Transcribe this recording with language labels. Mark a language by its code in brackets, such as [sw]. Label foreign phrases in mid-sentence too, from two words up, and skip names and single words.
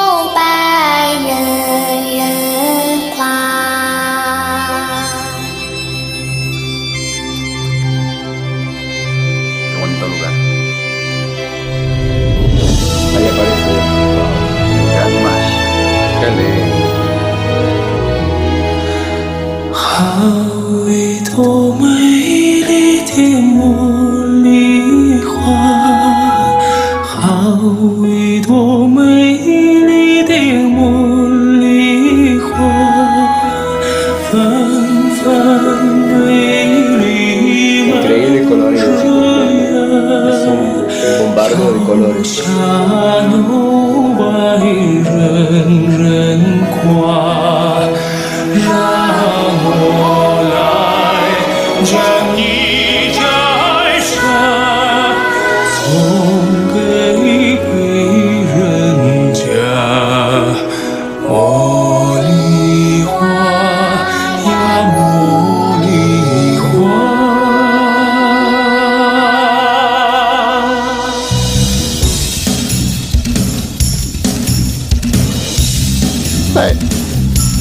[es] Qué bonito lugar. Ahí aparece Gran Dimash. qué lindo. [zh] 好一朵美丽的茉莉花，好一朵美丽的茉莉花，纷纷美丽满 [es] Increíble colores de es un bombardo de colores. [zh] 下楼外人人夸，让我来将你摘下，送给别人家。茉莉花呀，茉莉花。 Beh,